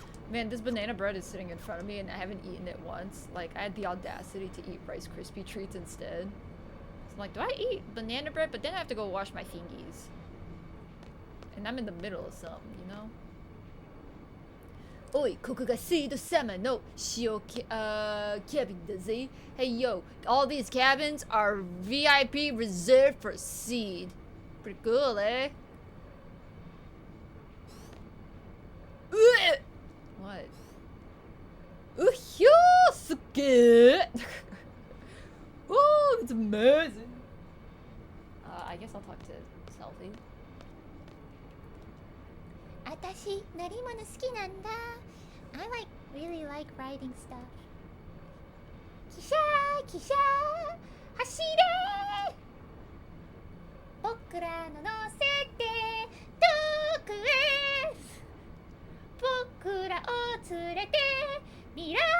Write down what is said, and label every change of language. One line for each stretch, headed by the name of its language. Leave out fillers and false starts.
English: Man, this banana bread is sitting in front of me and I haven't eaten it once. Like, I had the audacity to eat Rice Krispie treats instead. So I'm like, do I eat banana bread? But then I have to go wash my fingies. And I'm in the middle of something, you know?
Japanese: Oi, ここがシード様の塩cabin だぜ.
English: Hey, yo, all these cabins are VIP reserved for Seed. Pretty cool, eh? What? Yosuke! Oh, it's amazing. I guess I'll talk to Selfie.
Japanese: 私乗り物好きなんだ
English: I really like riding stuff
Japanese: 汽車走れ僕らの乗せて遠くへ僕らを連れて未来へ